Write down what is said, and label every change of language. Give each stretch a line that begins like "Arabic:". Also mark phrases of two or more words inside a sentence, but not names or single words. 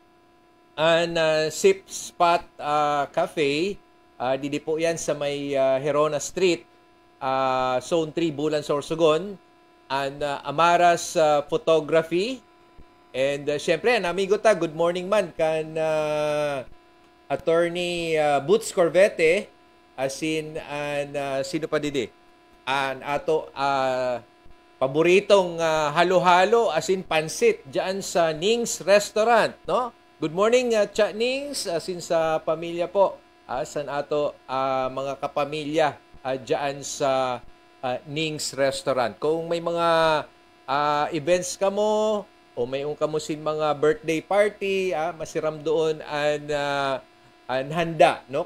Bikol: Sip Spot Cafe, didi po yan sa may Herona Street, Zone 3, Bulan, Sorsogon, Amaras Photography, and syempre, amigo ta,
English: good morning
Bikol: man kan Attorney Boots Corvette, sino pa didi? Ato paboritong halo-halo pansit diyan sa Ning's Restaurant, no?
English: Good morning,
Bikol: Cha Nings, sa pamilya po, san ato mga kapamilya dyan sa Ning's Restaurant. Kung may mga events ka mo, o may kamusin mga
English: birthday party,
Bikol: masiram doon an handa, no?